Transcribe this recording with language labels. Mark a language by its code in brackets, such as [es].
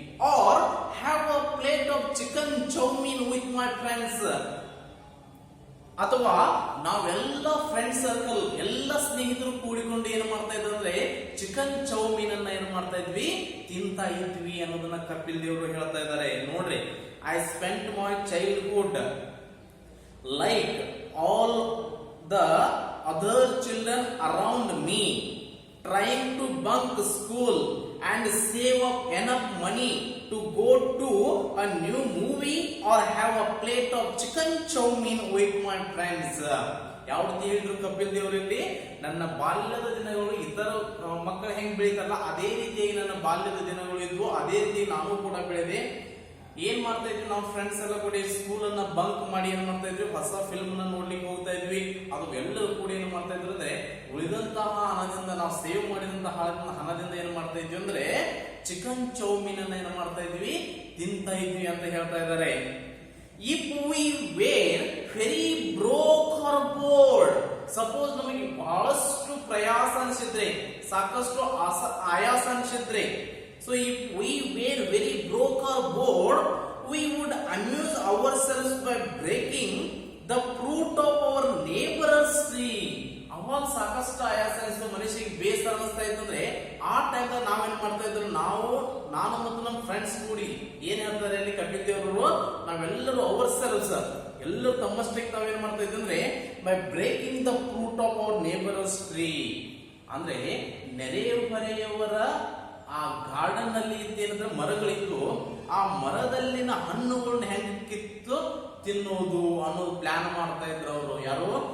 [en] or have a plate of chicken chowmein with my friends, [kn] ಅಥವಾ ನಾವೆಲ್ಲ friend circle ಎಲ್ಲ ಸ್ನೇಹಿತರು ಕೂಡಿಕೊಂಡು ಏನ್ ಮಾಡ್ತಾ ಇದ್ವಿ ಅಂದ್ರೆ ಚಿಕನ್ ಚೌಮೀನ್ ಅನ್ನ ಏನ್ ಮಾಡ್ತಾ ಇದ್ವಿ, ತಿಂತಾ ಇದ್ವಿ ಅನ್ನೋದನ್ನ ಕಪಿಲ್ ದೇವರು ಹೇಳ್ತಾ ಇದ್ದಾರೆ. ನೋಡ್ರಿ, [en] I spent my childhood like all the other children around me trying to bunk school and save up enough money to go to a new movie or have a plate of chicken chowmein with my friends. [kn] ಯಾವ್ದು ಹೇಳಿದ್ರು ಕಪಿಲ್ ದೇವರಲ್ಲಿ, ನನ್ನ ಬಾಲ್ಯದ ದಿನಗಳು ಇತರ ಮಕ್ಕಳು ಹೆಂಗ್ ಬೆಳೀತಾರಲ್ಲ ಅದೇ ರೀತಿಯಾಗಿ ನನ್ನ ಬಾಲ್ಯದ ದಿನಗಳು ಇದ್ವು, ಅದೇ ರೀತಿ ನಾನು ಕೂಡ ಬೆಳೆದೆ. ಏನ್ ಮಾಡ್ತಾ ಇದ್ವಿ, ನಾವು ಫ್ರೆಂಡ್ಸ್ ಎಲ್ಲ ಕೂಡ ಸ್ಕೂಲ್ ಅನ್ನ ಬಂಕ್ ಮಾಡಿ ಏನ್ ಮಾಡ್ತಾ ಇದ್ವಿ, ಹೊಸ ಫಿಲ್ಮ್ ನ ನೋಡ್ಲಿಕ್ಕೆ ಹೋಗ್ತಾ ಇದ್ವಿ. ಅದು ಎಲ್ಲರೂ ಕೂಡ ಏನ್ ಮಾಡ್ತಾ ಇದ್ರು ಅಂದ್ರೆ ಉಳಿದಂತಹ ಹಣದಿಂದ, ನಾವು ಸೇವ್ ಮಾಡಿದಂತಹ ಹಣದಿಂದ ಏನ್ ಮಾಡ್ತಾ ಇದ್ವಿ ಅಂದ್ರೆ ಚಿಕನ್ ಚೌಮೀನ್ ಅನ್ನ ಏನ್ ಮಾಡ್ತಾ ಇದ್ವಿ, ತಿಂತಾ ಇದ್ವಿ ಅಂತ ಹೇಳ್ತಾ ಇದ್ದಾರೆ. [en] if we were very broke or bored, [kn] suppose ನಮಗೆ ಬಹಳಷ್ಟು ಪ್ರಯಾಸ ಅನಿಸಿದ್ರೆ, ಸಾಕಷ್ಟು ಆಯಾಸ ಅನಿಸಿದ್ರೆ, [en] so if we were very broke or bored, we would amuse ourselves by breaking the fruit of our neighbor's tree. [kn] ಅವಾಗ ಸಾಕಷ್ಟು ಆಯಾಸ ಅನಿಸ್ತು, ಮನುಷ್ಯರಿಗೆ ಬೇಸರ ಅನಿಸ್ತಾ ಇತ್ತಂದ್ರೆ ಆ ಟೈಮ್ ನಾವೇನ್ ಮಾಡ್ತಾ ಇದ್ರು, ನಾನು ಮತ್ತು ನಮ್ಮ ಫ್ರೆಂಡ್ಸ್ ಕೂಡಿ ಏನ್ ಹೇಳ್ತಾರೆ ಅಲ್ಲಿ ಕಪಿಲ್ ದೇವರು, ನಾವೆಲ್ಲರೂ ಅವರ್ ಸೆಲ್ಸ್ ಎಲ್ಲರೂ ತಮ್ಮಷ್ಟಕ್ಕೆ ತಾವೇನ್ ಮಾಡ್ತಾ ಇದ್ವಿ ಅಂದ್ರೆ [en] by breaking the fruit of our neighbours tree, [kn] ಅಂದ್ರೆ ನೆರೆಹೊರೆಯವರ ಆ ಗಾರ್ಡನ್ ನಲ್ಲಿ ಇದ್ದೇನಂದ್ರೆ ಮರಗಳಿತ್ತು, ಆ ಮರದಲ್ಲಿನ ಹಣ್ಣುಗಳನ್ನ ಹೆಂಗ್ ಕಿತ್ತು ತಿನ್ನೋದು ಅನ್ನೋದು ಪ್ಲಾನ್ ಮಾಡ್ತಾ ಇದ್ರು ಅವರು. ಯಾರು?